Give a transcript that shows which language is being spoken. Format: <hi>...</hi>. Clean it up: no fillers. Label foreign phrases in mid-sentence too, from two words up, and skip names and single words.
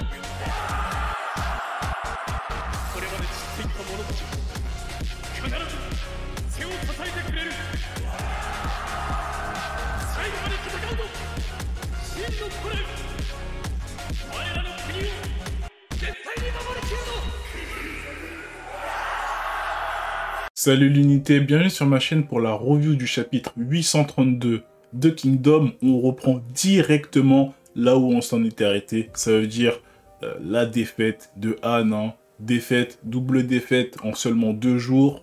<ja>これまで散っていった者たち必ず背を支えてくれる。最後まで戦うぞ真の古来。我らの国を絶対に守りきるぞ。</ja> <fr>Salut l'unité, bienvenue sur ma chaîne pour la review du chapitre 832 de Kingdom. On reprend directement là où on s'en était arrêté. Ça veut dire la défaite de Han, hein. Défaite, double défaite en seulement 2 jours.</fr>